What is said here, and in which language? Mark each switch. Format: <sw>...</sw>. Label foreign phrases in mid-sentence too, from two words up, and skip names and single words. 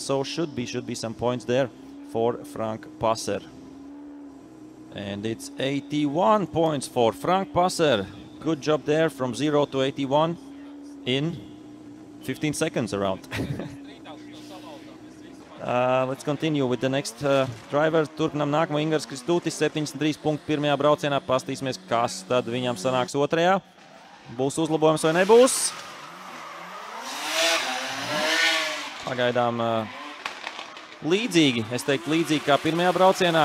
<en>So should be some points there for Frank Passer. And it's 81 points for Frank Passer. Good job there, from 0 to 81 in 15 seconds around. Let's continue with the next driver.</en> <lv>Turpinām nākamo Ingars Kristūtis, 73 punkti pirmajā braucienā. Pastīsimies, kas tad viņam sanāks otrajā. Būs uzlabojums vai nebūs? Pagaidām līdzīgi, es teiktu līdzīgi kā pirmajā braucienā.</lv>